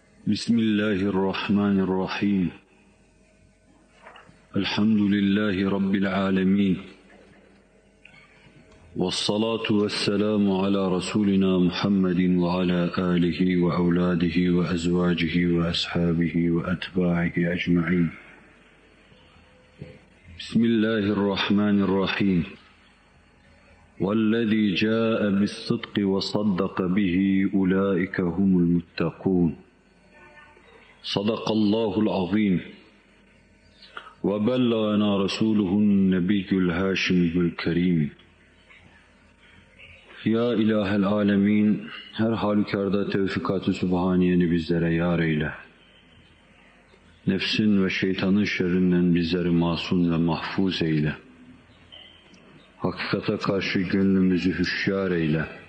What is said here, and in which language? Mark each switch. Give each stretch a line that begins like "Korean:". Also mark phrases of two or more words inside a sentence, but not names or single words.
Arabic: بسم الله الرحمن الرحيم. الحمد لله رب العالمين. والصلاة والسلام على رسولنا محمد و على آله و أولاده و أزواجه و أصحابه و أتباعه أجمعين. Bismillahirrahmanirrahim. وَالَّذِي جَاءَ بِالصِّدْقِ وَصَدَّقَ بِهِ أُولَٰئِكَ هُمُ الْمُتَّقُونَ صدق الله العظيم وبلغنا رسوله النبي الهاشمي الكريم. يا إله العالمين,
Turkish: her halükarda tevfikat-ı sübhaniyeni bizlere yar eyle. Nefsin ve şeytanın şerrinden bizleri masum ve mahfuz eyle. Hakikate karşı gönlümüzü hüşyar eyle.